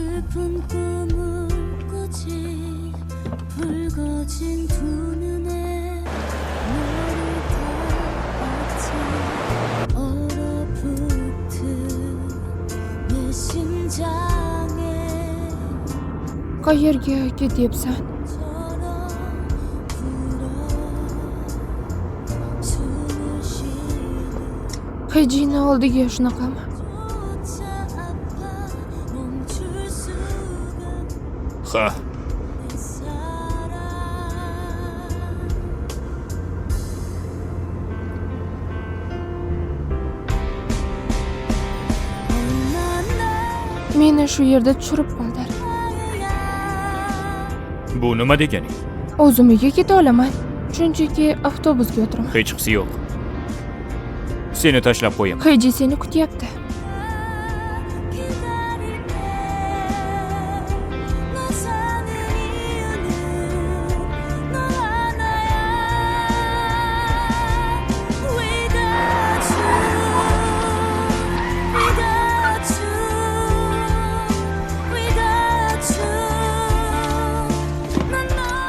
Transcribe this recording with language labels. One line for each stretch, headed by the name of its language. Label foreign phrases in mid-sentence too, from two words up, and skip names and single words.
Korean: 깊은 꿈을 꾸지 붉어진 두 눈에 너를 닮았지 얼어붙은 내 심장에
Uzbek: Qayerga ketyapsan?
Korean: 처럼 불어 숨을 쉬는
Uzbek: Hejini oldiga shunaqami?
Korean: 조차 아파 멈출 수가
Uzbek: Ha,
Korean: 내 사랑 얼마나
Uzbek: Meni shu yerda tushirib qoldir.
Korean: 나야
Uzbek: bu nima degani? O'zim uyga keta olaman. Shunchaki avtobusga o'tiraman. Hechqisi yo'q. Seni tashlab qo'yaman. Heji seni kutyapti.
Korean: 기다릴게 너 사는 이유는 너 하나야
English: Without you Without you Without you
Korean: 난 너를